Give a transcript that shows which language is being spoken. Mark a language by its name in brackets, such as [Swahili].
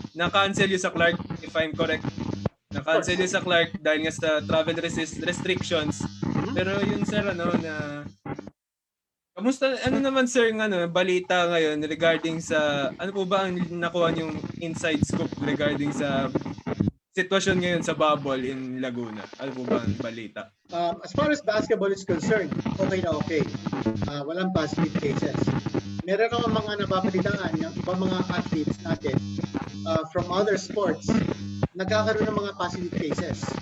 [Filipino] Na-cancel yung sa Clark, [English] if I'm correct. [Filipino] Na-cancel yung sa Clark dahil nga sa travel restrictions. Pero yun, sir, na kamusta, naman sir ng balita ngayon regarding sa, ano po ba ang nakuha yung inside scoop regarding sa sitwasyon ngayon sa bubble in Laguna? Ano po ba ang balita? [English] As far as basketball is concerned, okay na okay. [Filipino] Walang positive cases. Meron naman mga nababalitaan yung ibang mga athletes natin from other sports, nagkakaroon ng mga positive cases.